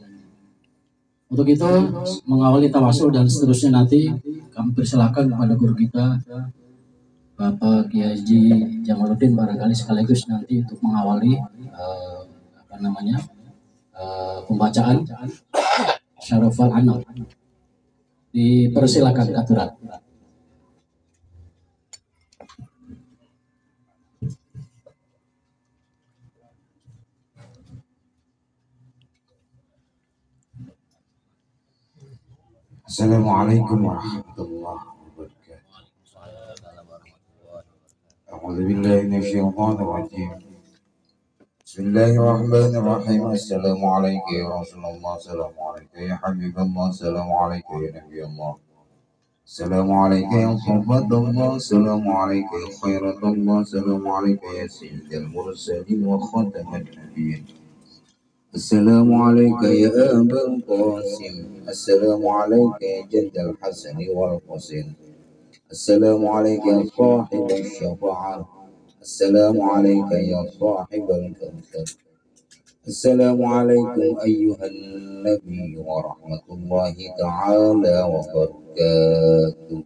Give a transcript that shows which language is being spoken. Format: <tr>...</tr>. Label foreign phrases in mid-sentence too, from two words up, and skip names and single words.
<id>Untuk itu mengawali tawasul dan seterusnya nanti kami persilakan kepada guru kita Bapak Kiai Haji Jamaluddin barangkali sekaligus nanti untuk mengawali pembacaan Syarafal Anam. Dipersilakan katuran.</id> <ar>السلام عليكم ورحمة الله وبركاته. أعوذ بالله من الشيطان الرجيم. بسم الله الرحمن الرحيم. السلام عليكم يا رسول الله، السلام عليكم يا حبيب الله، السلام عليكم يا نبي الله. السلام عليكم يا صحابة الله، السلام عليكم يا خيرة الله، السلام عليكم يا سيد المرسلين وخاتم النبيين. السلام عليك يا أبا القاسم، السلام عليك يا جد الحسن والحسين، السلام عليك يا صاحب الشفاعة، السلام عليك يا صاحب الكوثر، السلام عليكم أيها النبي ورحمة الله تعالى وبركاته.</ar>